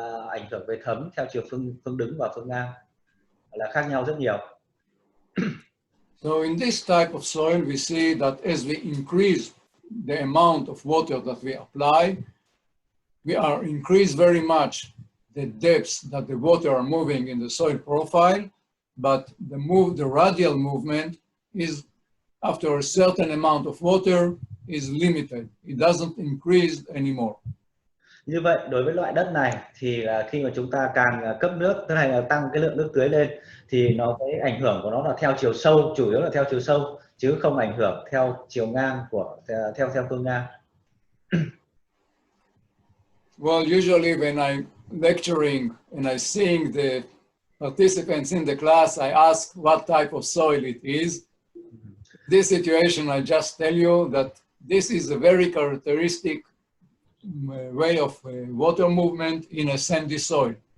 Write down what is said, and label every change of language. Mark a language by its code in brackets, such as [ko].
[vi] ảnh hưởng về thấm theo chiều phương đứng và phương ngang là khác nhau rất nhiều. [en] So in this type of soil, we see that as we increase the amount of water that we apply, we are increase very much the depths that the water are moving in the soil profile, but the radial movement is after a certain amount of water is limited. It doesn't increase anymore. [vi] Như vậy đối với loại đất này thì khi mà chúng ta càng cấp nước, tức là tăng cái lượng nước tưới lên, thì cái ảnh hưởng của nó là theo chiều sâu, chủ yếu là theo chiều sâu chứ không ảnh hưởng theo chiều ngang của theo phương ngang. [en] Well, usually when I'm lecturing and I seeing the participants in the class, I ask what type of soil it is. This situation, I just tell you that this is a very characteristic way of water movement in a sandy soil.